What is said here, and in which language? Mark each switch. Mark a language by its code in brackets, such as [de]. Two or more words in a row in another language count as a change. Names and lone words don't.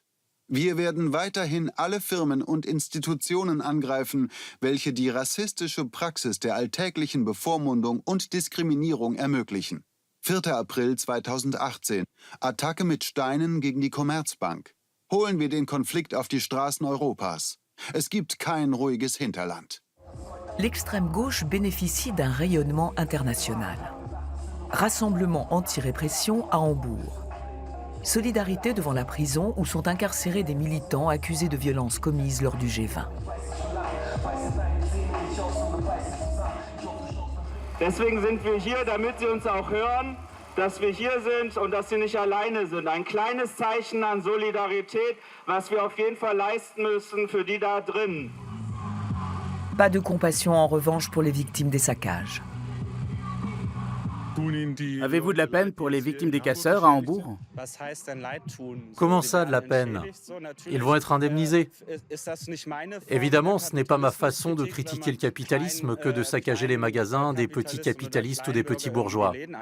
[de] Wir werden weiterhin alle Firmen und Institutionen angreifen, welche die rassistische Praxis der alltäglichen Bevormundung und Diskriminierung ermöglichen. 4. April 2018. Attacke mit Steinen gegen die Commerzbank. Holen wir den Konflikt auf die Straßen Europas. Es gibt kein ruhiges Hinterland. [fr] L'extrême gauche bénéficie d'un rayonnement international. Rassemblement anti-répression à Hambourg. Solidarité devant la prison où sont incarcérés des militants accusés de violences commises lors du G20. [de] Deswegen sind wir hier, damit Sie uns auch hören, dass wir hier sind und dass Sie nicht alleine sind. Ein kleines Zeichen an Solidarität, was wir auf jeden Fall leisten müssen für die da drin. [fr] Pas de compassion en revanche pour les victimes des saccages. Avez-vous de la peine pour les victimes des casseurs à Hambourg? Comment ça, de la peine? Ils vont être indemnisés. Évidemment, ce n'est pas ma façon de critiquer le capitalisme que de saccager les magasins des petits capitalistes ou des petits bourgeois.